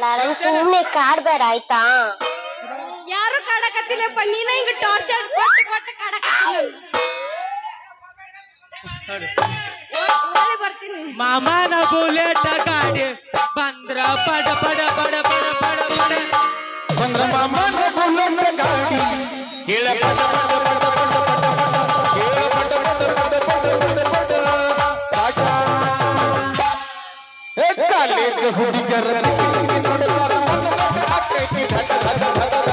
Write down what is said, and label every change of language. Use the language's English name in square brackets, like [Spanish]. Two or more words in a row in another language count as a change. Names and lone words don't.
[Kannada] ನಂಗೆ ಸುಮ್ಮನೆ ಕಾಡ್ಬೇಡ ಆಯ್ತಾ ಯಾರು ಕಾಡಕತ್ತಿಲ್ಲಪ್ಪ ನೀನ ಹಿಂಗ ಟಾರ್ಚರ್ ಕೊಟ್ಟು ಕೊಟ್ಟು ಕಾಡಕತ್ತಿಲ್ಲ ಬರ್ತೀನಿ ಮಾಮನ ಬುಲೆಟ್ ಗಾಡಿ ಬಂದ್ರ ಪಡ ಪಡ ಪಡ ಪಡ ಪಡ ಪಡ ಬಂದ್ರ ಮಾಮನ ಬುಲೆಟ್ ಗಾಡಿ ಕೇಳ ಪಡ ಪಡ ಪಡ ಪಡ ಪಡ ಪಡ ಕೇಳ ಪಡ ಪಡ ಪಡ ಪಡ ಪಡ ಪಾಟ ಏ ಕಾಲೇಜ್ ಹುಡುಗರ ನೋಡ್ತಾರ ಮನಸ್ಸು ಹಾಕೈತಿ ಧಡ ಧಡ ಧಡ